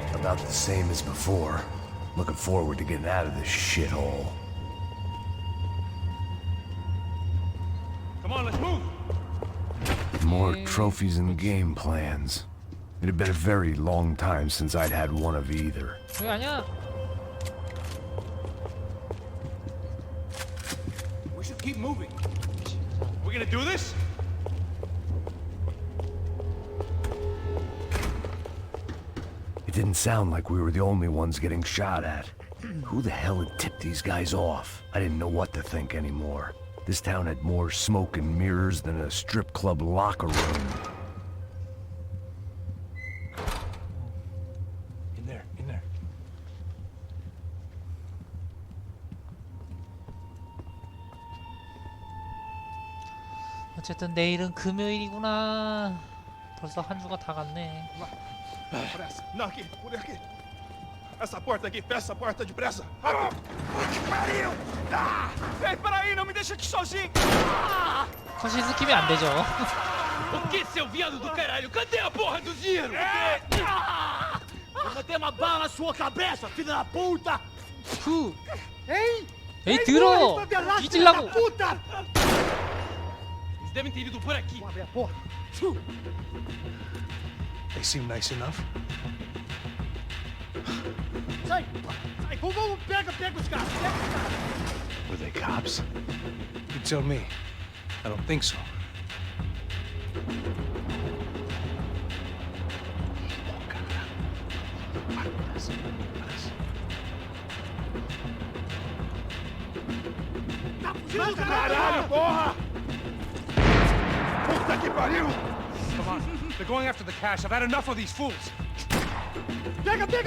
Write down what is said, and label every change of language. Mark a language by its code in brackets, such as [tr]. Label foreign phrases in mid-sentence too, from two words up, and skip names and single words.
[en] About the same as before. Looking forward to getting out of this shithole. Come on, let's move! More trophies and game plans. It had been a very long time since I'd had one of either. [ko] 그게 아니야. [en] We should keep moving. We're gonna do this? It didn't sound like we were the only ones getting shot at. Who the hell had tipped these guys off? I didn't know what to think anymore. This town had more smoke and mirrors than a strip club locker room. In there, in there. [ko] 어쨌든 내일은 금요일이구나. 벌써 한 주가 다 갔네. [pt] Pressa. Não, aqui, por aqui. Essa porta aqui, fecha essa porta depressa. Que pariu! Ah! Ei, peraí, não me deixa aqui sozinho! [ko] 사실 스킵이 안 되죠. [pt] O que, seu viado do caralho? Cadê a porra do dinheiro? Vou meter uma bala na sua cabeça, filho da puta! 후. Hein? [ko] 에이 들어. 뒤질라고. [pt] Puta! Eles devem ter ido por aqui. Vamos abrir a porta. [en] They seem nice enough. [pt] Sai! Sai! Vamos, pega os caras! Pega os caras! [en] Were they cops? You tell me. I don't think so. [pt] Caralho, porra! Puta que pariu! [en] Come on. They're going after the cash. I've had enough of these fools. [pt] Pega!